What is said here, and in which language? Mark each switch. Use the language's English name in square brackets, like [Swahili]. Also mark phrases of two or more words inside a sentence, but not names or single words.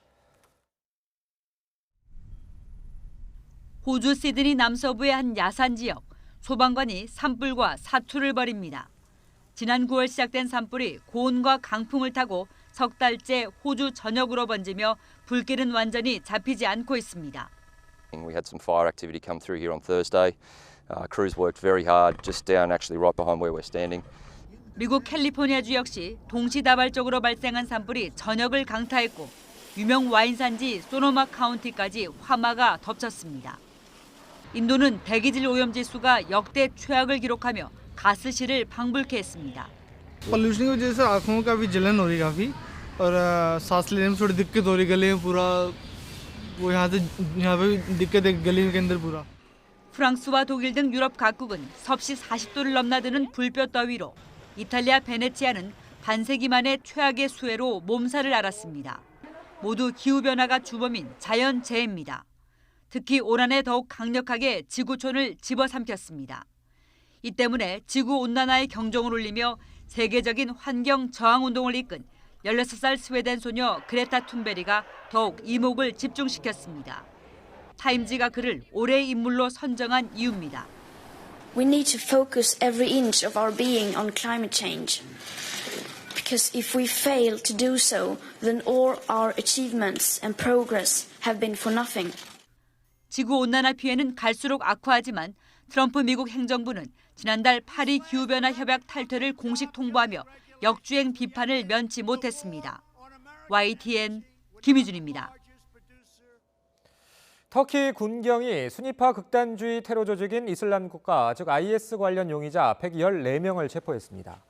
[Korean] 호주 시드니 남서부의 한 야산 지역, 소방관이 산불과 사투를 벌입니다. 지난 9월 시작된 산불이 고온과 강풍을 타고 석 달째 호주 전역으로 번지며 불길은 완전히 잡히지 않고 있습니다. [English] We had some fire activity come through here on Thursday. Crews worked very hard just down actually right behind where we're standing. [Korean] 미국 캘리포니아주 역시 동시다발적으로 발생한 산불이 전역을 강타했고 유명 와인 산지 소노마 카운티까지 화마가 덮쳤습니다. 인도는 대기질 오염 지수가 역대 최악을 기록하며 가스실을 방불케 했습니다. [Hindi] पोल्यूशन की वजह से आँखों का भी जलन हो रही काफ़ी और सांस लेने में थोड़ी दिक्कत हो रही गले में पूरा वो यहाँ पे दिक्कत है गले के अंदर पूरा. [Korean] 프랑스와 독일 등 유럽 각국은 섭씨 40도를 넘나드는 불볕 더위로 이탈리아 베네치아는 반세기 만에 최악의 수해로 몸살을 앓았습니다. 모두 기후변화가 주범인 자연재해입니다. 특히 올 한해 더욱 강력하게 지구촌을 집어삼켰습니다. 이 때문에 지구온난화의 경종을 울리며 세계적인 환경 저항 운동을 이끈 16살 스웨덴 소녀 그레타 툰베리가 더욱 이목을 집중시켰습니다. 타임지가 그를 올해의 인물로 선정한 이유입니다. [English] We need to focus every inch of our being on climate change. Because if we fail to do so, then all our achievements and progress have been for nothing. [Korean] 지구온난화 피해는 갈수록 악화하지만 트럼프 미국 행정부는 지난달 파리 기후변화 협약 탈퇴를 공식 통보하며 역주행 비판을 면치 못했습니다. YTN 김희준입니다. 터키 군경이 순위파 극단주의 테러 조직인 이슬람 국가, 즉 IS 관련 용의자 114명을 체포했습니다.